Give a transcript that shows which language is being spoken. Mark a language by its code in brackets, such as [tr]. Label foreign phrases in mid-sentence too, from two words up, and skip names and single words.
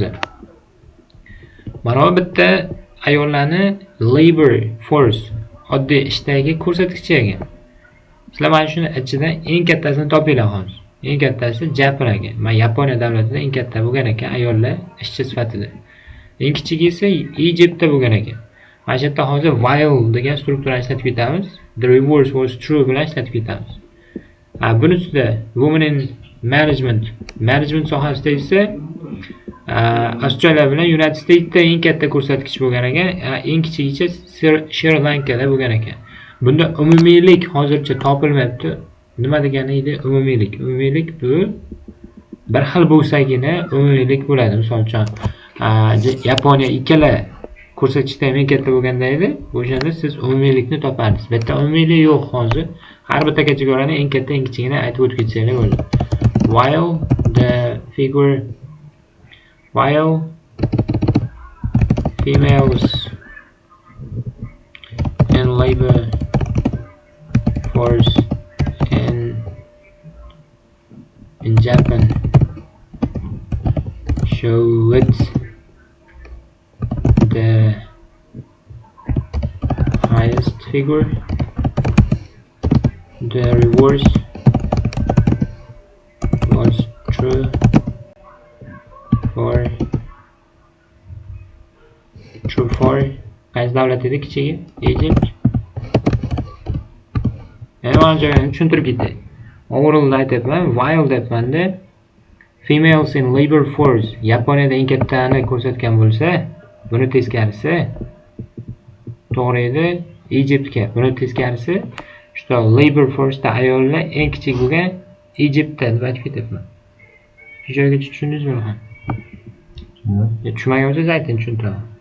[uz] Mana bu bitta ayollarni [en] labor force [uz] oddiy ishdagi ko'rsatkichi ekan. Sizlar mana shuni ichidan eng kattasini topinglar hozir. Eng kattasi Japan ekan. Men Yaponiya davlatida eng katta bo'lgan ekan ayollar ishchi sifatida. Eng kichigi esa Egyptda bo'lgan ekan. Mana shu yerda hozir while degan strukturani ishlatib ketamiz. [en] The reverse was true [uz] bilan ishlatib ketamiz. Bunisida [en] women in management [uz] sohasida esa Australia bilan United Statesda eng katta ko'rsatkich bo'lgan ekan, eng kichigicha Sri Lankada bo'lgan ekan. Bunda umumiylik hozircha topilmayapti. Nima degani edi umumiylik? Umumiylik bu bir xil bo'lsagina umumiylik bo'ladi. Misol uchun Yaponiya ikkala ko'rsatkichda eng katta bo'lganda edi, o'shanda siz umumiylikni toparsiz. Bitta umumiylik yo'q hozir. Har bir kategoriyani eng katta, eng kichigini aytib o'tib ketsanglar bo'ladi. [en] While females in labor force in Japan showed the highest figure, the reverse was true for [uz] qaysi davlat edi kichigi? Egypt. Mana joyini tushuntirib ketdi. Overall aytyapman, while debmanda [en] females in labor force [uz] Yaponiyada eng kattani ko'rsatgan bo'lsa, buni teskarisi to'g'ri edi Egyptga. Buni teskarisi shu [en] labor force'da [uz] ayollar eng kichik bo'lgan Egyptda deb aytib ketyapman. Shu joygacha tushundingizmi ham? Tushunmagan bo'lsangiz ayting, tushuntiraman.